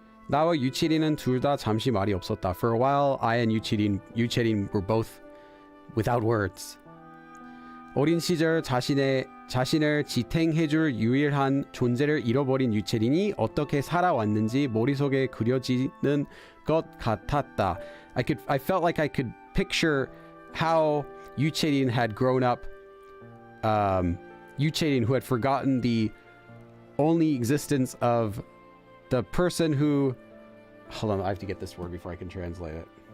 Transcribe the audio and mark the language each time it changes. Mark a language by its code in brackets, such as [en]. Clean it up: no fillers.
[ko] 나와 유채린은 둘 다 잠시 말이 없었다. [en] For a while, I and 유채린 were both without words. [ko] 어린 시절 자신을 지탱해줄 유일한 존재를 잃어버린 유채린이 어떻게 살아왔는지 머릿속에 그려지는 것 같았다. [en] I felt like I could picture how 유채린 had grown up. 유채린, who had forgotten the only existence of the person who... Hold on, I have to get this word before I can translate it.